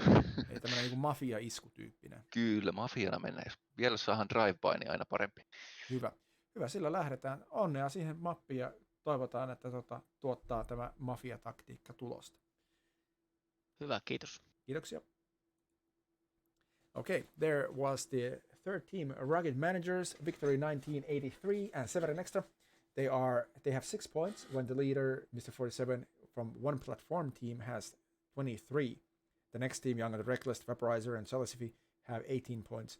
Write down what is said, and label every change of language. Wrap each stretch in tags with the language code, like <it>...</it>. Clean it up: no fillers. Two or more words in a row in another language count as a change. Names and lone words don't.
<fi>Ei tämmöinen niin kuin mafia-iskutyyppinen. Kyllä, mafiana mennään. Jos vielä saadaan drive-by, niin aina parempi. Hyvä, sillä lähdetään. Onnea siihen mappiin ja toivotaan, että tuottaa tämä mafia-taktiikka tulosta. Hyvä, kiitos. Kiitoksia.</fi> <en>Okay, there was the third team, Rugged Managers, Victory 1983 and Severin Extra. They have 6 points when the leader, Mr. 47 from OnePlatform team, has 23. The next team, Young and the Reckless, Vaporizer and Chalicify, have 18 points.</en>